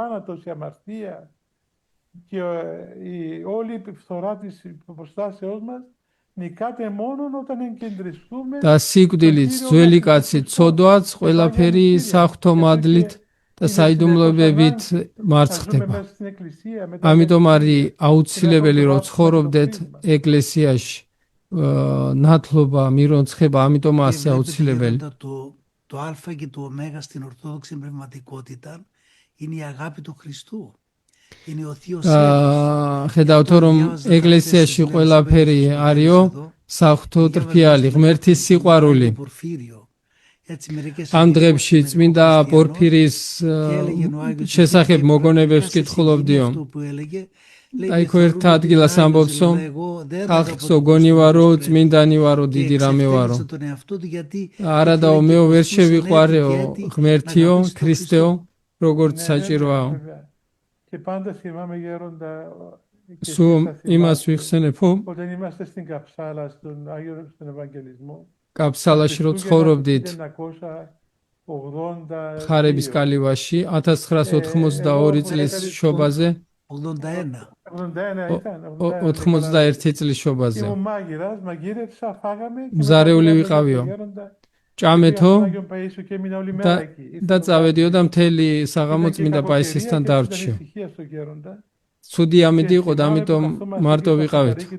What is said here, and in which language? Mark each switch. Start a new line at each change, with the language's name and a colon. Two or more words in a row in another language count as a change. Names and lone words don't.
Georgian: და სიკვდილით, ძველი კაცით, ცოდვაც, ყველაფერი საღვთო მადლით და საიდუმლოებით მარცხდება. ამიტომ არის აუცილებელი, რომ ცხოვრობდეთ ეკლესიაში. ნათლობა, მირონცხება, ამიტომ ასე აუცილებელი.
Greek: Το α και το ω στην ορθόδοξη πνευματικότητα Είναι η αγάπη του Χριστού. Είναι ο Θείος
Georgian: ხედავთ რომ ეკლესიაში ყველაფერი არისო საღვთო ტრფიალი ღმერთის სიყვარული ამ დღეებში წმინდა პორფირის შესახებ მოგონებებს კითხულობდიო აი ხო ერთ ადგილას ამბობსო ხალხო გონი ვარო წმინდანი ვარო დიდი რამე ვარო არადაო მეო ვერ შევიყვარეო ღმერთიო ქრისტეო როგორც საჭიროა
Greek: Και πάντα θυμάμαι γέροντα Σου είμαστε ვიხსენებო όταν είμαστε στην Καψάλα, στον Άγιο στον Ευαγγελισμό.
Georgian: Καψάλაში რო ცხოვრობდით 1980 ხარების კალივაში 1982 წლის შობაზე 81 წლის შობაზე მზარეული ვიყავიო ჭამეთო და წავედიო და მთელი საღამო წმინდა პაისისთან დარჩიო ცუდი ამიდი იყო და ამიტომ მარტო ვიყავით